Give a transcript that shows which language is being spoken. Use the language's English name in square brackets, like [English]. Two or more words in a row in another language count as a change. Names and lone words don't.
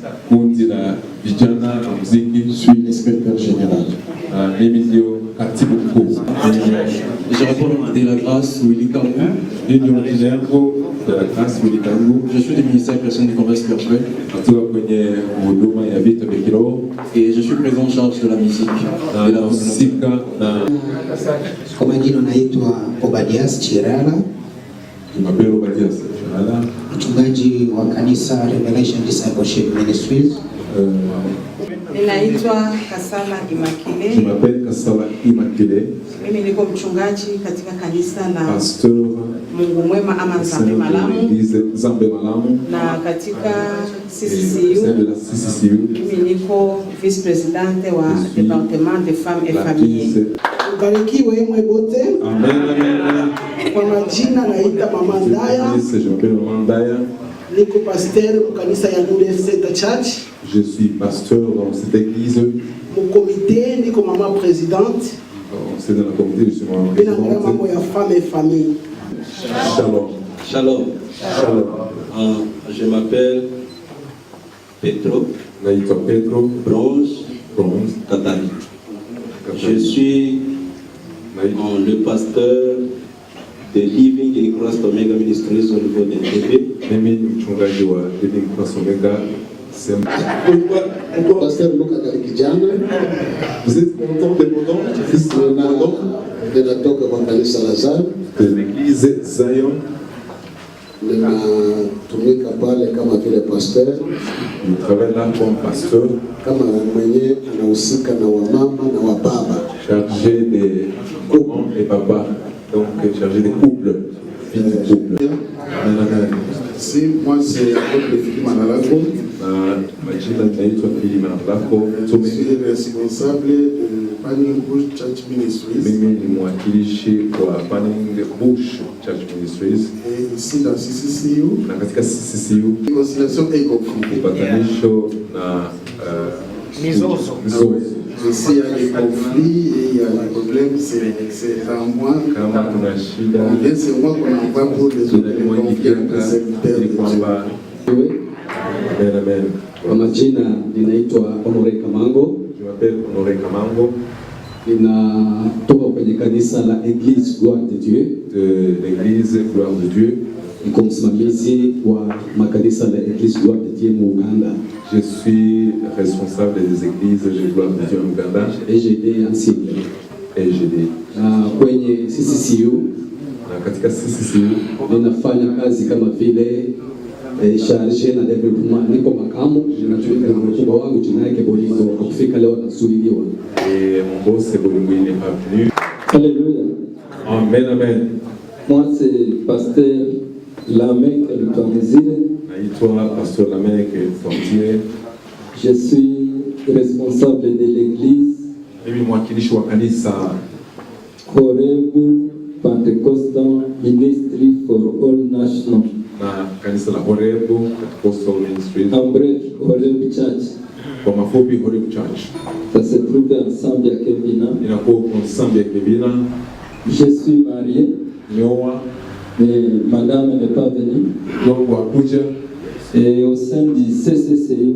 [French] Je suis l'inspecteur général. Je réponds de la grâce Willy Kambou. Je suis du ministère personne du commerce culturel. Et je suis président en charge de la musique. [Swahili] Kwa majina naitwa Obadias Chirala, mchungaji wa kanisa Revelation Discipleship Ministries. Ninaitwa Kasala Imakile. [French] Je m'appelle Kasala Imakile. [Swahili] Mimi niko mchungaji katika kanisa la Mungu Mwema ama Nzambe Malamu. Na katika CCCU. Mimi niko vice presidente wa [French] département de femmes et familles. [Swahili] Ubarikiwe mwebote. Amen. Kwa majina naita Mama Ndaya. [French] Je m'appelle Mama Ndaya. [Swahili] Niko pasteur mu kanisa ya New Center Church. [French] Je suis pasteur dans cette église. Mon comité, [Swahili] niko Mama présidente. [French] C'est dans la comité, je suis maman présidente. [Swahili] Mambo ya [French] femme et famille. Shalom. Shalom. Shalom. Je m'appelle Petro. [Swahili] Naitwa Petro. Bronze. Katari. [French] Je suis le pasteur de Living in Christ Omega Ministries au niveau de TV. [Swahili] Mimi mchungaji wa Living Christ Omega. [French] Pasteur Luka Kalikijana. Vous êtes content de mon nom? [Swahili] Ninatoka kwa kanisa la Zion. [French] De l'église Zion. [Swahili] Ninatumika pale kama vile pasteur. [French] Je travaille là comme pasteur. [Swahili] Kama mwenye anahusika na wamama na wababa. [French] Chargé des mamans et papas. Donc chargé des couples. Fils de couple. Si moi c'est apôtre Philippe Manalako. Je suis responsable de Panning Bush Church Ministries. [Swahili] Mimi ni mwakilishi wa Panning Bush Church Ministries. [French] Et ici dans CCCU. [Swahili] Na katika CCCU. [French] Conciliation et conflit. [Swahili] Upatanisho na mizozo. [French] S'il y a des conflits et il y a des problèmes, c'est à moi. [Swahili] Kama kuna shida. [French] C'est moi qu'on envoie pour résoudre les conflits entre les serviteurs de Dieu. Amen. [Swahili] Kwa majina ninaitwa Honoré Kamango. [French] Je m'appelle Honoré Kamango. [Swahili] Ninatoka kwenye kanisa la Église Gloire de Dieu. [French] De l'église Gloire de Dieu. [Swahili] Niko msimamizi wa makanisa la Église Gloire de Dieu mu Uganda. [French] Je suis responsable des églises de Gloire de Dieu en Uganda. EGD ensemble. EGD. [Swahili] Kwenye CCCU. Na katika CCCU ninafanya kazi kama vile charge na development, niko makamu na mkubwa wangu jina yake Bolingo, kufika leo nasuliliwa. [French] Et mon boss Bolingo il n'est pas venu. Alléluia. Amen, amen. Moi c'est pasteur Lamek Lutwamzire. [Swahili] Naitwa pasteur Lamek Lutwamzire. [French] Je suis responsable de l'église. [Swahili] Mimi mwakilishi wa kanisa Horebu Pentecostal Ministry for All National. Na kanisa la Horebu Pentecostal Ministry. [French] En bref, Horebu Church. [Swahili] Kwa mafupi Horebu Church. [French] Ça se trouve ensemble à Kevina. [Swahili] Inakuwa [French] ensemble à Kevina. Je suis marié. [Swahili] Nioa. [French] Mais madame n'est pas venue. [Swahili] Donc wakuja. [French] Et au sein du CCCU.